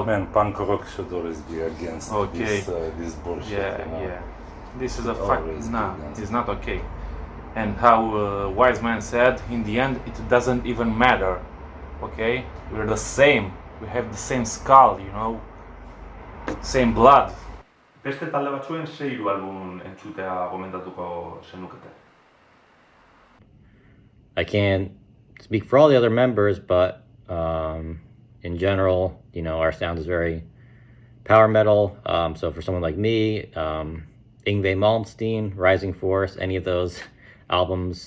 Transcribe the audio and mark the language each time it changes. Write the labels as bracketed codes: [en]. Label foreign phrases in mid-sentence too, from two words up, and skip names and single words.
[en] Man, punk rock should always be against this bullshit. Yeah. This is a it's not okay. And how wise man said, in the end, it doesn't even matter. Okay, we're the same. We have the same skull, same blood. [eu] Beste talde batzuen ze hiru album entzutea gomendatuko zenukete? [en] I can't speak for all the other members, but in general, our sound is very power metal. So for someone like me, Yngwie Malmsteen, Rising Force, any of those albums.